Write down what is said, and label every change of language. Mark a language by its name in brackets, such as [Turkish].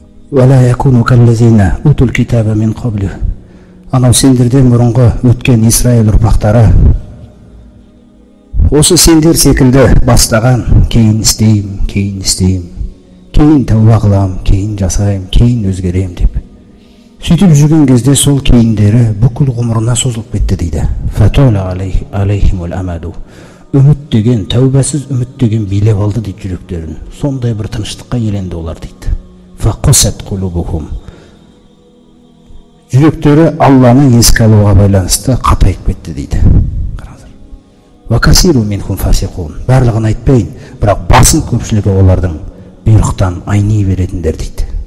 [Arabic] Вала якуну каллазина утул китаба мин қаблу. [Kazakh] Анау сендерден бұрынғы өткен Исраил ұрпақтары осы сендер секілді бастаған, кейін істейм, кейін тәуба қылам, кейін жасайм, кейін өзгерем деп. Сөйтіп жүрген кезде сол кейіндері бүкіл ғұмырына созылып кетті дейді. [Arabic] Фатола алейхимул амаду. [Kazakh] Үміт деген, тәубасыз үміт деген билеп алды дейді жүректерін. Сондай бір тыныштыққа еленді олар дейді. [Arabic] Фақусат құлубухум. [Kazakh] Жүректері Алланы еске алуға байланысты қатайып кетті дейді. [Arabic] Вакасиру минхум фасиқун. [Kazakh] Барлығын айтпайын, бірақ басым көпшілігі олардың бұйрықтан айни беретіндер дейді.